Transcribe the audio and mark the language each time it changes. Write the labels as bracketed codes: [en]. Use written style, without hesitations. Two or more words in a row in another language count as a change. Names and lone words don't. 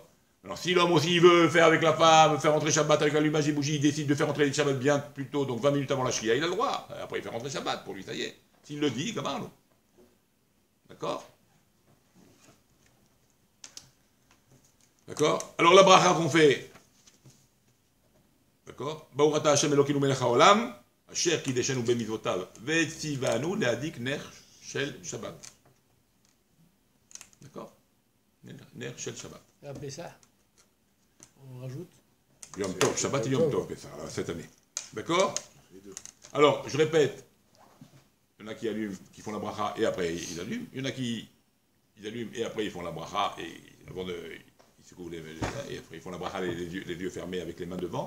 [fr] Alors, si l'homme aussi il veut faire avec la femme, faire rentrer Shabbat avec l'allumage des bougies, il décide de faire rentrer le Shabbat bien plus tôt, donc 20 minutes avant la Shkia, il a le droit. Après, il fait rentrer Shabbat pour lui, ça y est. S'il le dit, comment? D'accord? D'accord? Alors, la bracha qu'on fait. D'accord? [he] ברוך אתה השם אלוקינו מלך העולם אשר קדשנו במצוותיו וציונו להדליק נר של שבת. [fr] D'accord? [he] נר של שבת. [fr] Et après ça, on rajoute. [he] יום טוב שבת et יום טוב, [fr] ça, cette année. D'accord? Alors, je répète, il y en a qui allument, qui font la bracha et après ils allument. Il y en a qui allument et après ils font la bracha et avant ils se couvrent les mains et après ils font la bracha les yeux fermés avec les mains devant.